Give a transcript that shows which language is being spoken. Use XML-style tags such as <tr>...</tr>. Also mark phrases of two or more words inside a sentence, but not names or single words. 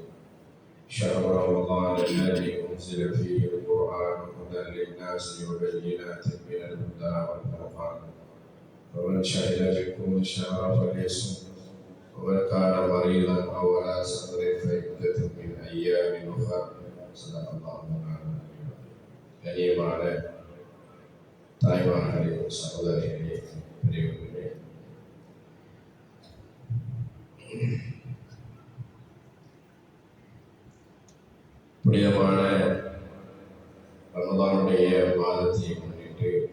<ar>شهر رمضان الذي أنزل فيه القرآن هدى للناس وبينات من الهدى والفرقان، فمن شهد منكم الشهر فليصم، ومن كان مريضا أو على سفر فعدة من أيام أخرى. صدق الله العظيم.</ar> <ta>கனியமான தாய்மார்களே, சகோதரிகளே, பெரியவர்களே, புனிதமான ரமதானுடைய மாதத்தை முன்னிட்டு</ta>